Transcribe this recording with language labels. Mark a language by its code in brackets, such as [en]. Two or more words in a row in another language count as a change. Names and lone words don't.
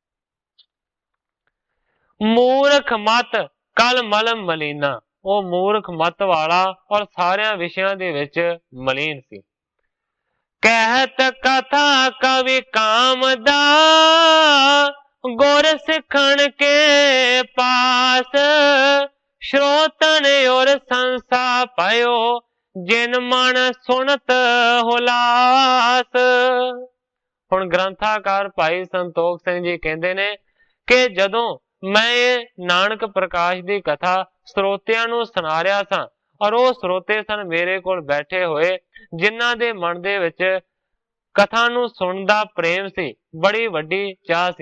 [pa] ਮੂਰਖ ਮਤ ਕਲ ਮਲਮ ਮਲੀਨਾ। ਉਹ ਮੂਰਖ ਮਤ ਵਾਲਾ ਔਰ ਸਾਰਿਆਂ ਵਿਸ਼ਿਆਂ ਦੇ ਵਿੱਚ ਮਲੀਨ ਸੀ। ਕਹਿਤ ਕਥਾ ਕਵੀ ਕਾਮ ਦਾ, ਗੁਰ ਸਿੱਖਣ ਕੇ ਪਾਸ, [hi] श्रोतन और संसा पयो जिन मन सुनत हुलास। [pa] ਹੁਣ ਗ੍ਰੰਥਾਕਾਰ ਭਾਈ ਸੰਤੋਖ ਸਿੰਘ ਜੀ ਕਹਿੰਦੇ ਨੇ ਕਿ ਜਦੋਂ ਮੈਂ ਇਹ ਨਾਨਕ ਪ੍ਰਕਾਸ਼ ਦੀ ਕਥਾ ਸਰੋਤਿਆਂ ਨੂੰ ਸੁਣਾ ਰਿਹਾ ਸਾਂ ਔਰ ਉਹ ਸਰੋਤੇ ਸਨ ਮੇਰੇ ਕੋਲ ਬੈਠੇ ਹੋਏ ਜਿਨ੍ਹਾਂ ਦੇ ਮਨ ਦੇ ਵਿੱਚ ਕਥਾ ਨੂੰ ਸੁਣਨ ਦਾ ਪ੍ਰੇਮ ਸੀ, ਬੜੀ ਵੱਡੀ ਚਾਹ ਸੀ।